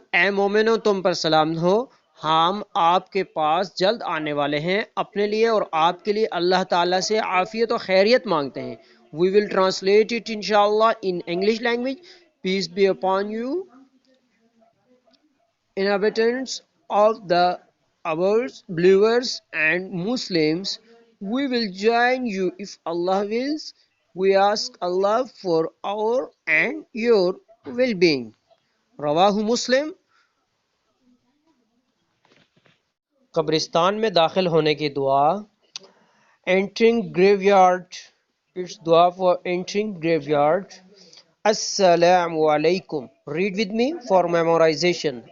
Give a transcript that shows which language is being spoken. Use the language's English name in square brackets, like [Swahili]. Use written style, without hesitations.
[Urdu] اے مومنو تم پر سلام ہو، ہم آپ کے پاس جلد آنے والے ہیں، اپنے لیے اور آپ کے لیے اللہ تعالیٰ سے عافیت و خیریت مانگتے ہیں. [English] We will translate it انشاءاللہ in English language. Peace be upon you inhabitants of the ours, believers and Muslims. We will join you if Allah wills. We ask Allah for our and your well-being. [Urdu] رواہ مسلم. قبرستان میں داخل ہونے کی دعا. [English] Entering graveyard. It's dua for entering graveyard. Assalamu alaikum. Read with me for memorization.